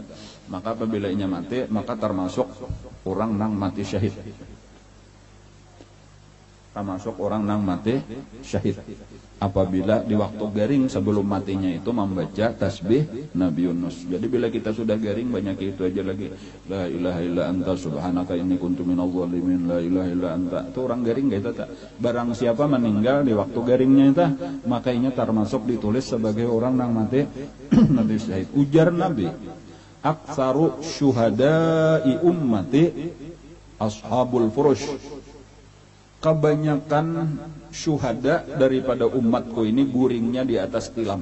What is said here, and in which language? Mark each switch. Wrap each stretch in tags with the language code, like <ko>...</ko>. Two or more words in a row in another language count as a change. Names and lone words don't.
<bjn>Maka apabila inya mati maka termasuk orang nang mati syahid. Termasuk orang nang mati syahid apabila di waktu garing sebelum matinya itu membaca tasbih Nabi Yunus. Jadi bila kita sudah garing banyak itu aja lagi,</bjn> <ar>لا إله إلا أنت سبحانك إني كنت من الظالمين، لا إله إلا أنت.</ar> <bjn>Itu orang garing gak itu tak? Barang siapa meninggal di waktu garingnya itu maka ini termasuk ditulis sebagai orang nang mati mati syahid. Ujar Nabi,</bjn> <ar>أكثر شهداء أمتي أصحاب الفرش.</ar> <bjn>Kebanyakan syuhada daripada umatku ini guringnya di atas tilam.</bjn>